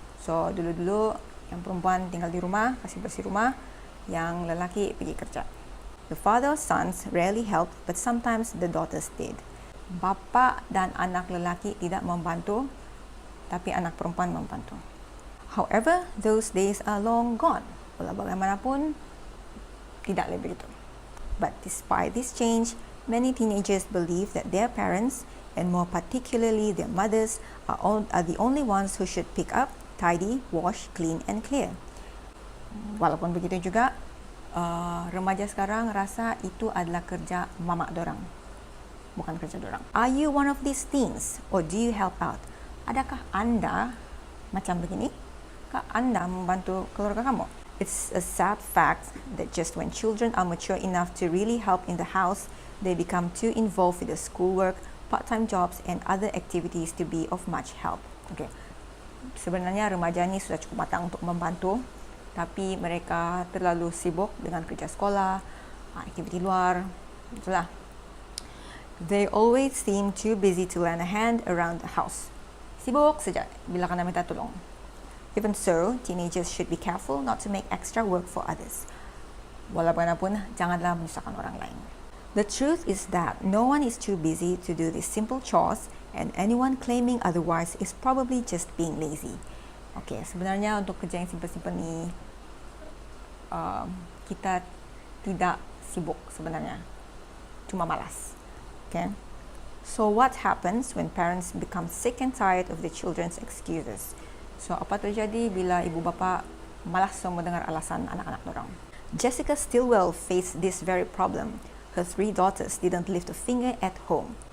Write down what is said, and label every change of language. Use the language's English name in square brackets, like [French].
[Malay] So dulu-dulu yang perempuan tinggal di rumah, kasih bersih rumah, yang lelaki pergi kerja. [English] The father or sons rarely helped, but sometimes the daughters did. [Malay] Bapa dan anak lelaki tidak membantu, tapi anak perempuan membantu. [English] However, those days are long gone. [Malay] Walau bagaimanapun, tidak lebih begitu. [English] But despite this change, many teenagers believe that their parents, and more particularly their mothers, are the only ones who should pick up, tidy, wash, clean, and clear. [Malay] Walaupun begitu juga, remaja sekarang rasa itu adalah kerja mamak dorang, bukan kerja dorang. [English] Are you one of these teens, or do you help out? [Malay] Adakah Anda macam begini? Kah Anda membantu keluarga kamu? [English] It's a sad fact that just when children are mature enough to really help in the house, they become too involved with the schoolwork, part-time jobs, and other activities to be of much help. Okay. [Malay] Sebenarnya remaja ni sudah cukup matang untuk membantu, tapi mereka terlalu sibuk dengan kerja sekolah, aktiviti luar, itulah. [English] They always seem too busy to lend a hand around the house. [Malay] Sibuk saja bila kena minta tolong. [English] Even so, teenagers should be careful not to make extra work for others. [Malay] Walaupun janganlah menyusahkan orang lain. [English] The truth is that no one is too busy to do these simple chores, and anyone claiming otherwise is probably just being lazy. [Malay] Okay, sebenarnya untuk kerja yang simple-simple ni, kita tidak sibuk sebenarnya, cuma malas. [English] Okay, so what happens when parents become sick and tired of the children's excuses? [Malay] So apa terjadi bila ibu bapa malas mendengar alasan anak-anak dorang? [English] Jessica Stilwell faced this very problem. Her 3 daughters didn't lift a finger at home.